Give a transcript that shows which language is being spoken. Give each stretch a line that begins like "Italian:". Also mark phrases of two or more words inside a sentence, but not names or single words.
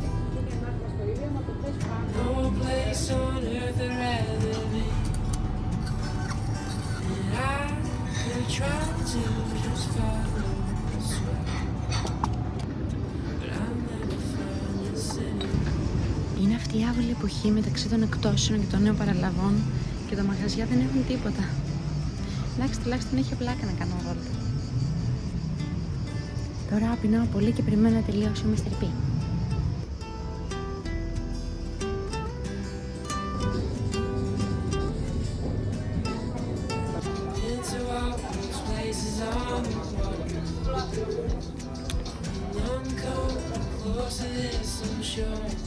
English: No place on earth I'd rather be. And I could try to just follow the sweat, but I'll never find the city.
Greek: Είναι αυτή η άβολη εποχή μεταξύ των εκτόσεων και των νέων παραλαβών και τα μαγαζιά δεν έχουν τίποτα. Εντάξει, τουλάχιστον έχει πλάκα να κάνω βόλτα. Τώρα πεινάω πολύ και περιμένω να τελειώσει ο Mr. P.
English: Into all those places on the water. None come closer than some shore.